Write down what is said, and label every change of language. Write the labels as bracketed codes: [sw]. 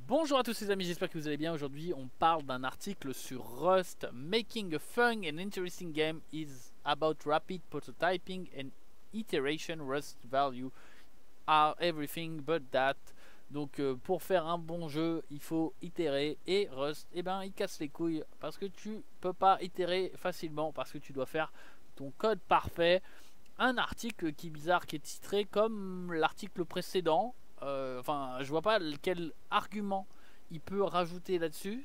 [fr] Bonjour à tous les amis, j'espère que vous allez bien. Aujourd'hui on parle d'un article sur Rust. [en] Making a fun and interesting game is about rapid prototyping and iteration. Rust value are everything but that. [fr] Donc pour faire un bon jeu il faut itérer, et Rust il casse les couilles parce que tu peux pas itérer facilement, parce que tu dois faire ton code parfait. Un article qui est bizarre, qui est titré comme l'article précédent. Enfin, je vois pas quel argument il peut rajouter là-dessus.